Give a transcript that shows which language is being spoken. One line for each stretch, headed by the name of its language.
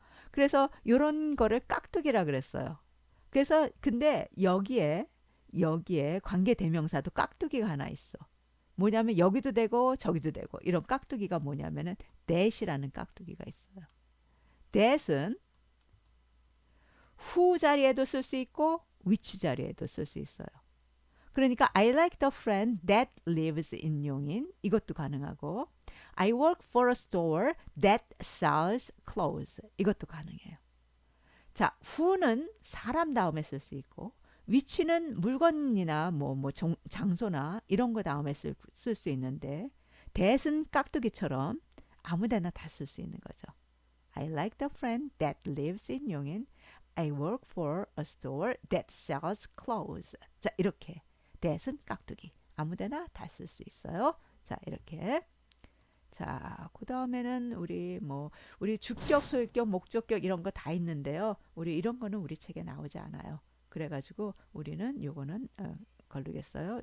Korean: 그래서 요런 거를 깍두기라 그랬어요. 그래서 근데 여기에 관계 대명사도 깍두기가 하나 있어. 뭐냐면 여기도 되고 저기도 되고 이런 깍두기가 뭐냐면은 that이라는 깍두기가 있어요. that은 who 자리에도 쓸 수 있고 which 자리에도 쓸 수 있어요. 그러니까
English: I like the friend that lives in 용인
Korean: 이것도 가능하고
English: I work for a store that sells clothes
Korean: 이것도 가능해요. 자, who는 사람 다음에 쓸 수 있고 which는 물건이나 장소나 이런 거 다음에 쓸 수 있는데 that은 깍두기처럼 아무데나 다 쓸 수 있는 거죠.
English: I like the friend that lives in 용인. I work for a store that sells clothes.
Korean: 자, 이렇게 that은 깍두기. 아무데나 다 쓸 수 있어요. 자, 이렇게. 자, 그 다음에는 우리 주격, 소유격, 목적격 이런 거 다 있는데요. 우리 이런 거는 우리 책에 나오지 않아요. 그래가지고 우리는 요거는 걸르겠어요.